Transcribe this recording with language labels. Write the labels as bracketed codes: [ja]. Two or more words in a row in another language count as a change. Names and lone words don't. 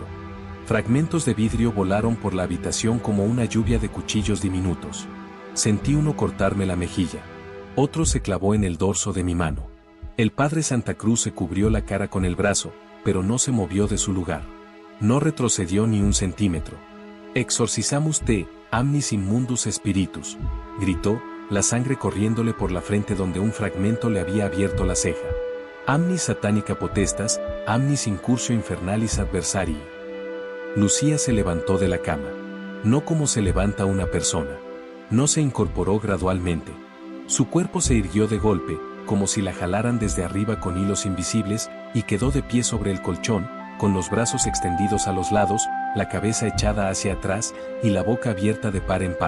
[es] Fragmentos de vidrio volaron por la habitación como una lluvia de cuchillos diminutos. Sentí uno cortarme la mejilla. Otro se clavó en el dorso de mi mano. El Padre Santa Cruz se cubrió la cara con el brazo, pero no se movió de su lugar. No retrocedió ni un centímetro. [la] «Exorcizamus te, amnis immundus spiritus», [es] gritó, la sangre corriéndole por la frente donde un fragmento le había abierto la ceja. [la] «Amnis satanica potestas, amnis incursio infernalis adversarii». [es] Lucía se levantó de la cama. No como se levanta una persona. No se incorporó gradualmente. Su cuerpo se irguió de golpe, como si la jalaran desde arriba con hilos invisibles, y quedó de pie sobre el colchón, con los brazos extendidos a los lados, la cabeza echada hacia atrás y la boca abierta de par en par.